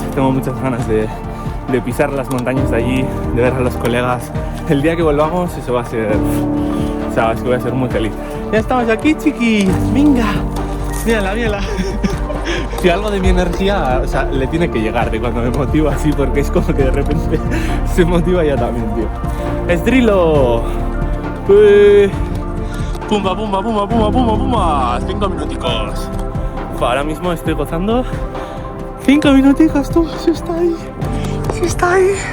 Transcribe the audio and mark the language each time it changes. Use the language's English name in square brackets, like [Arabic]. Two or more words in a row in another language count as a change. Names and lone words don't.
[Spanish] Tengo muchas ganas de pisar las montañas de allí, de ver a los colegas. El día que volvamos, eso va a ser... O sea, es que voy a ser muy feliz. Ya estamos aquí, chiquis. Venga. Mírala, mírala. Si algo de mi energía, o sea, le tiene que llegar de cuando me motivo así, porque es como que de repente se motiva ya también, tío. ¡Esdrilo! ¡Pumba, pumba, pumba, pumba, pumba, pumba! 5 minuticos. Ahora mismo estoy gozando. 5 minuticos, tú. ¡Se está ahí! ¡Se está ahí!